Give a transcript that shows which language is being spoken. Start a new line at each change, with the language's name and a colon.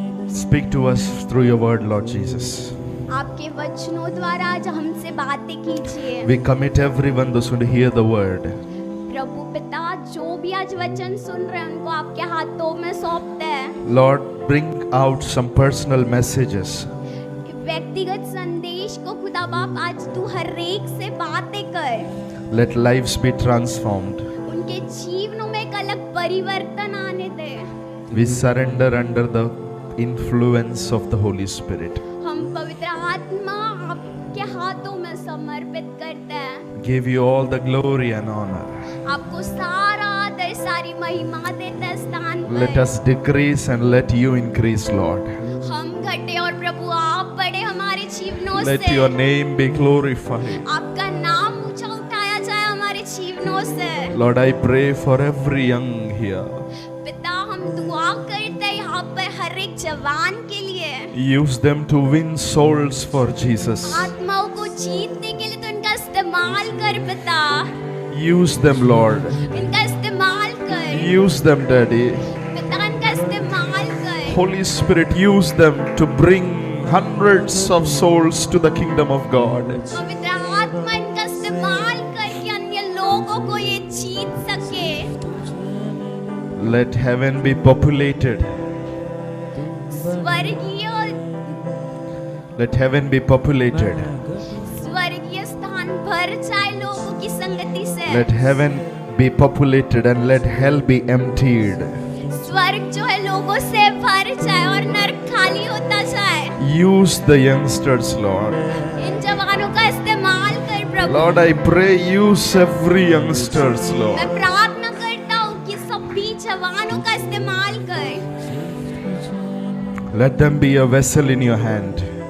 English: Speak to us through your word, Lord Jesus.
Hindi: आपके वचनों द्वारा आज हमसे बातें कीजिए।
English: We commit everyone those who hear the word.
Hindi: प्रभु पिता जो भी आज वचन सुन रहे हैं उनको आपके हाथों में सौंपते हैं।
English: Lord, bring out some personal messages.
Hindi: व्यक्तिगत संदेश को खुदा बाप आज तू हर एक से बातें कर।
English: Let lives be transformed.
Hindi: उनके जीवनों में एक अलग परिवर्तन आने दे।
English: We surrender under the influence of the Holy Spirit.
Hindi: हम पवित्र आत्मा आपके हाथों में समर्पित करते हैं।
English: Give you all the glory and honor.
Hindi: आपको सारा आदर सारी महिमा देते हैं स्थान
English: Let
Hindi: पर।
English: us decrease and let you increase, Lord.
Hindi: हम घटे और प्रभु आप बढ़े हमारे जीवनों
English: Let
Hindi: से।
English: your name be glorified.
Hindi: आपका नाम ऊंचा उठाया जाए हमारे जीवनों से।
English: Lord, I pray for every young here.
Hindi: पिता हम दुआ करते हैं यहाँ पर हर एक जवान के लिए।
English: Use them to win souls for Jesus.
Hindi: आत्माओं को जीतने के लिए तो इनका इस्तेमाल कर पिता।
English: Use them, Lord.
Hindi: इनका इस्तेमाल कर
English: Use them, Daddy.
Hindi: पिता, इनका इस्तेमाल कर।
English: Holy Spirit, use them to bring hundreds of souls to the kingdom of God.
Hindi: पवित्र आत्मा इनका इस्तेमाल करके अन्य लोगों को ये जीत सके।
English: Let heaven be populated.
Hindi: स्वर्गीय
English: Let heaven be populated.
Hindi: स्वर्गीय स्थान भर जाए लोगों की संगति से।
English: Let heaven be populated and let hell be emptied.
Hindi: स्वर्ग जो है लोगों से भर जाए और नरक खाली होता जाए।
English: Use the youngsters, Lord.
Hindi: इन जवानों का इस्तेमाल कर प्रभु।
English: Lord, I pray use every youngsters,
Hindi: मैं
English: Lord.
Hindi: प्रार्थना करता हूँ कि सभी जवानों का इस्तेमाल कर।
English: Let them be a vessel in your hand.